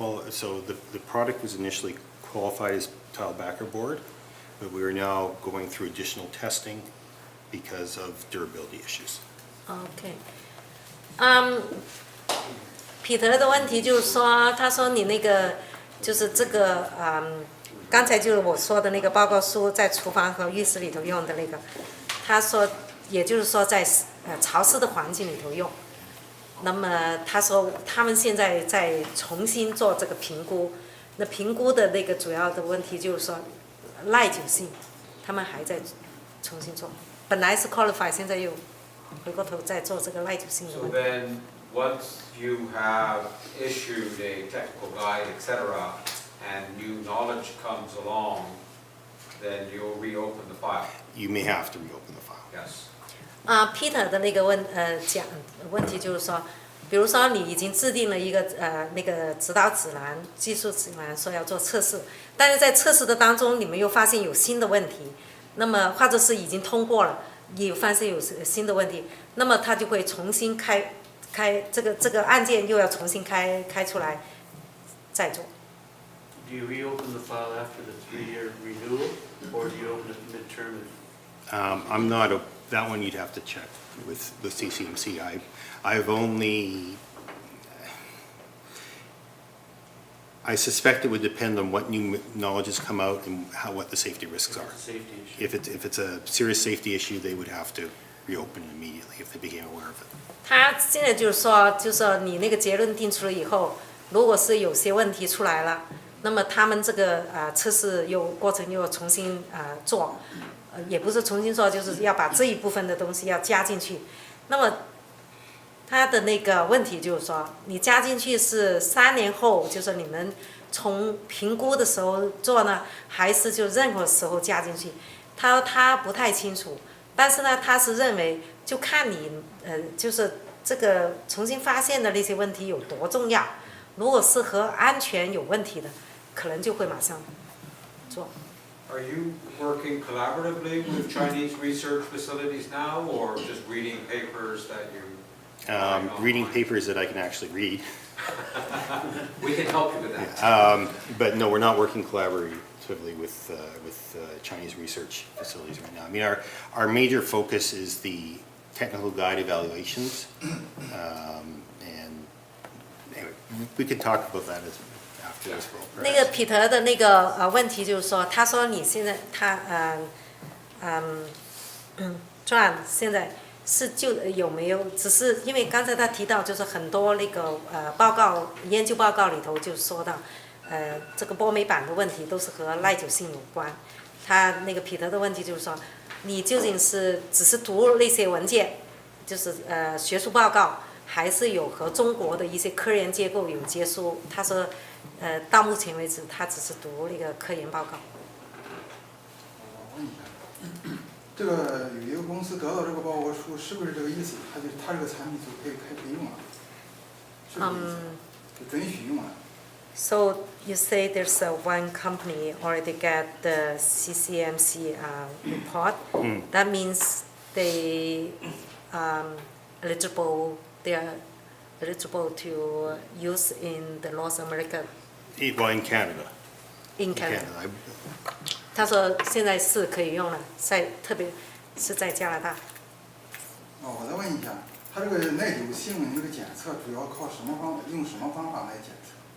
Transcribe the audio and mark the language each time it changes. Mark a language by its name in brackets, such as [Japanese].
[English] So the product was initially qualified as tile backer board, but we are now going through additional testing because of durability issues. [Chinese] OK， 彼得的问题就是说，他说你那个就是这个刚才就是我说的那个报告书，在厨房和浴室里头用的那个，他说也就是说在潮湿的环境里头用。那么他说他们现在在重新做这个评估，那评估的那个主要的问题就是说耐久性，他们还在重新做。本来是 qualify， 现在又回过头再做这个耐久性的 [English] So [Chinese] 问题。 [English] then, once you have issued a technical guide, etc., and new knowledge comes along, then you'll reopen the file. You may have to reopen the file. Yes. [Chinese] Peter 的那个问题就是说，比如说你已经制定了一个那个指导指南、技术指南，说要做测试，但是在测试的当中，你们又发现有新的问题，那么或者是已经通过了，也发现有新的问题，那么他就会重新开这个案件又要重新开出来再做。 [English] Do you reopen the file after the 3-year renewal, or do you open it midterm? I'm not, that one you'd have to check with the CCMC. I've only, I suspect it would depend on what new knowledge has come out and what the safety risks are. Safety issue. If it's a serious safety issue, they would have to reopen it immediately if they became aware of it. [Chinese] 他现在就是说你那个结论定出了以后，如果是有些问题出来了，那么他们这个测试过程又重新做，也不是重新做，就是要把这一部分的东西要加进去。那么他的那个问题就是说，你加进去是3年后，就是你们从评估的时候做呢，还是就任何时候加进去？他不太清楚，但是呢，他是认为就看你就是这个重新发现的那些问题有多重要。如果是和安全有问题的，可能就会马上做。 [English] Are you working collaboratively with Chinese research facilities now, or just reading papers that you? Reading papers that I can actually read. We can help you with that. But no, we're not working collaboratively with Chinese research facilities right now. I mean, our major focus is the technical guide evaluations. And anyway, we can talk about that after this. [Chinese] 那个彼得的那个问题就是说，他说你现在John 现在是有没有？只是因为刚才他提到，就是很多那个研究报告里头就说到，这个波美板的问题都是和耐久性有关。他那个彼得的问题就是说，你究竟是只是读那些文件，就是学术报告，还是有和中国的一些科研机构有接触？他说，到目前为止，他只是读那个科研报告。我问一下，这个有一个公司得到这个报告书，是不是这个意思？他这个产品就可以用了，是这个意思？就准许用了。 [English] So you say there's one company already got the CCMC report. That means they eligible. They are eligible to use in the North America. Well, in Canada. In Canada. [Chinese] 他说现在是可以用了，特别是在加拿大。我再问一下，他这个耐久性这个检测主要靠用什么方法来检测？